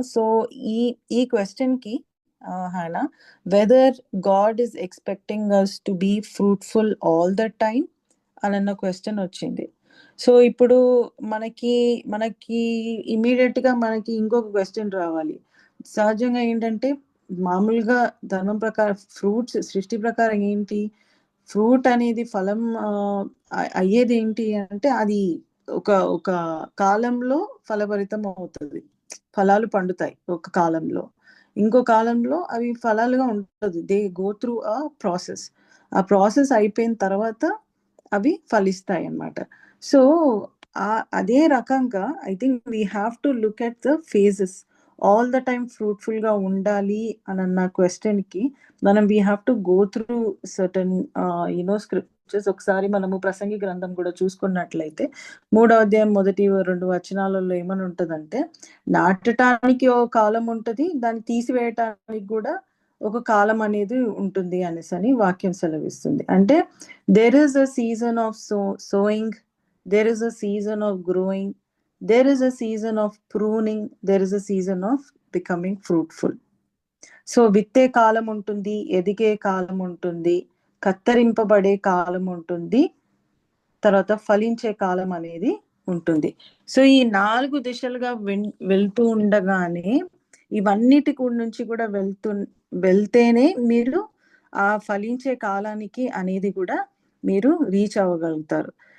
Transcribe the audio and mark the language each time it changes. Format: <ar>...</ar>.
<te>So ఈ question కి Hannah,</te> <en>whether God is expecting us to be fruitful all the time</en> <te>అన్న question వచ్చింది. So ఇప్పుడు మనకి మనకి ఇమీడియట్ గా మనకి ఇంకొక క్వశ్చన్ రావాలి. సహజంగా ఏంటంటే మామూలుగా ధర్మం ప్రకారం ఫ్రూట్స్ సృష్టి ప్రకారం ఏంటి, ఫ్రూట్ అనేది ఫలం అయ్యేది ఏంటి అంటే అది ఒక ఒక కాలంలో ఫలభరితం అవుతుంది, ఫలాలు పండుతాయి ఒక కాలంలో, ఇంకో కాలంలో అవి ఫలాలుగా ఉంటుంది.</te> <en>They go through a process.</en> <te>ఆ ప్రాసెస్ అయిపోయిన తర్వాత అవి ఫలిస్తాయి అన్నమాట.</te> <en>so</en> <te>అదే రకంగా</te> <en>I think we have to look at the phases. All the time fruitful</en> <te>గా ఉండాలి అన్న క్వశ్చన్ కి మనం</te> <en>We have to go through certain scriptures.</en> <te>ఒకసారి మనము ప్రసంగి గ్రంథం కూడా చూసుకున్నట్లయితే 3వ అధ్యాయం 1-2 వచనాలలో ఏమని ఉంటదంటే, నాటడానికి ఒక కాలం ఉంటది, దాన్ని తీసివేయటానికి కూడా ఒక కాలం అనేది ఉంటుంది అనేసి వాక్యం సెలవిస్తుంది.</te> <en>అంటే there is a season of sowing, there is a season of growing, there is a season of pruning, there is a season of becoming fruitful.</en> <te>So విత్తే కాలం ఉంటుంది, ఎదిగే కాలం ఉంటుంది, కత్తరింపబడే కాలం ఉంటుంది, తర్వాత ఫలించే కాలం అనేది ఉంటుంది. సో ఈ 4 దిశలుగా వెళ్తూ ఉండగానే ఇవన్నిటి నుంచి కూడా వెళ్తేనే మీరు ఆ ఫలించే కాలానికి అనేది కూడా మీరు రీచ్ అవ్వగలుగుతారు.</te>